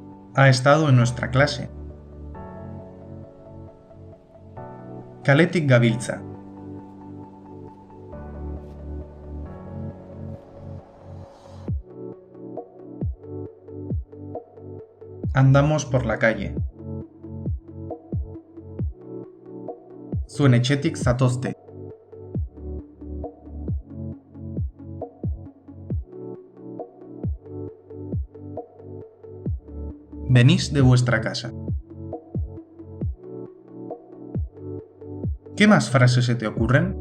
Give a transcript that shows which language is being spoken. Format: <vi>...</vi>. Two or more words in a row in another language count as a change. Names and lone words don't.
<es>Ha estado en nuestra clase.</es> <eu>Kaletik gabiltza.</eu> <es>Andamos por la calle.</es> <eu>Zuen etxetik zatozte.</eu> <es>Venís de vuestra casa. ¿Qué más frases se te ocurren?</es>